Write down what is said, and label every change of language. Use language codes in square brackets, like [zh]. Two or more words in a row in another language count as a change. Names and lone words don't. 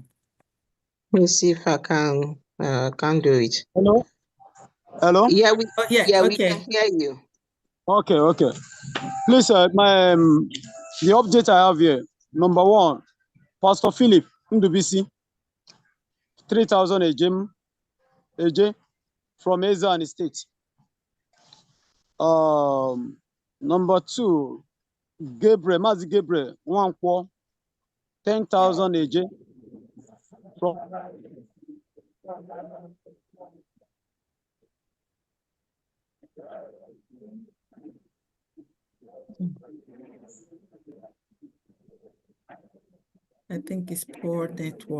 [en] Let me see if I can do it. Hello? Hello? Yeah, okay. We can hear you. Okay. Please, the update I have here. Number one, Pastor Philip Ndubisi, 3,000 AJ from Eza and State. Number two, Mazi Gabriel, Nwankwo, 10,000 AJ from I think it's poor network.